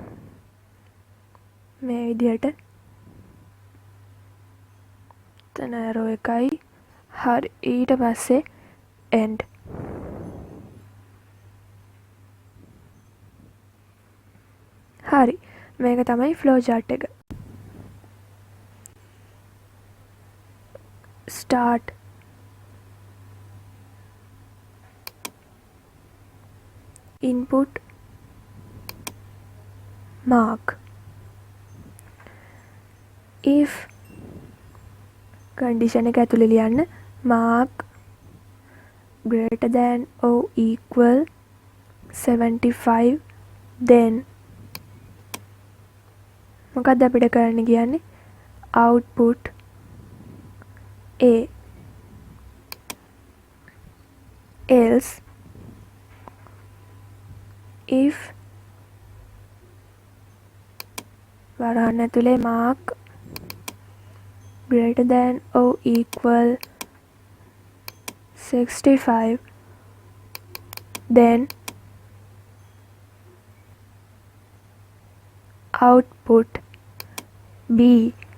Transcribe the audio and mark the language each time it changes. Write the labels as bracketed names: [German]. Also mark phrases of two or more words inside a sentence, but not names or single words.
[Sinhala] මේ විදිහට. තන ඇරෝ එකයි. හරි. ඊට පස්සේ end. හරි. මේක තමයි [English] flow chart [Sinhala] එක. [English] start input mark if condition [Sinhala] එක ඇතුලේ ලියන්න [English] mark greater than or equal [Sinhala] 75 then මොකක්ද අපිට කරන්න කියන්නේ output [English] A else if [Sinhala] වරහන් ඇතුලේ [English] mark greater than or equal 65 then output B.